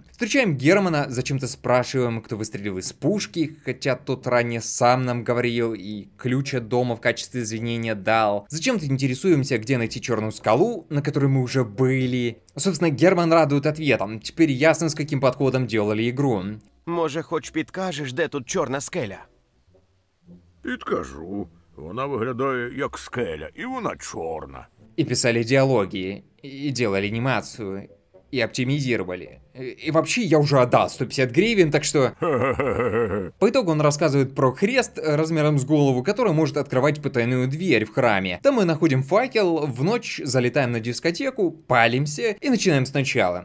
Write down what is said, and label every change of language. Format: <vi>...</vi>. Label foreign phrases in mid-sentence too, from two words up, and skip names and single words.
<ru>Встречаем Германа, зачем-то спрашиваем, кто выстрелил из пушки, хотя тот ранее сам нам говорил и ключ от дома в качестве извинения дал. Зачем-то интересуемся, где найти черную скалу, на которой мы уже были. Собственно, Герман радует ответом. Теперь ясно, с каким подходом делали игру.</ru> <uk>Може, хоч підкажеш, де тут чорна скеля? Підкажу. Вона виглядає як скеля, і вона чорна.</uk> <ru>И писали диалоги, и делали анимацию, и оптимизировали. И вообще, я уже отдал 150 гривен, так что... По итогу он рассказывает про крест размером с голову, который может открывать потайную дверь в храме. Там мы находим факел, в ночь залетаем на дискотеку, палимся и начинаем сначала.</ru>